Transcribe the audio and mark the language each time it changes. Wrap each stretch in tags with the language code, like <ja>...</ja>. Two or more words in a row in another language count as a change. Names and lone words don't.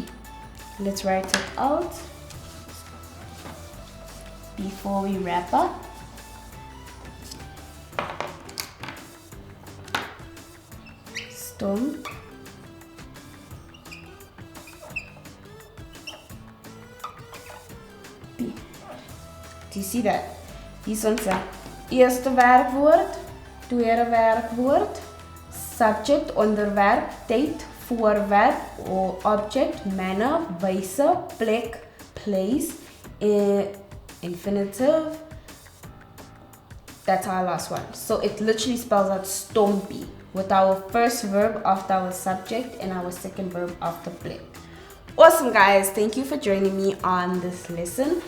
<en>Let's write it out before we wrap up. Stompie. Do you see that?</en> <af>Hier is ons eerste werkwoord, tweede werkwoord, subject, onderwerp, tyd, voorwerp</af> <en>or object, manner,</en> <af>wyse, plek,</af> <en>place, infinitive. That's our last one. So it literally spells out stompie with our first verb after our subject and our second verb after plek. Awesome, guys. Thank you for joining me on this lesson.</en>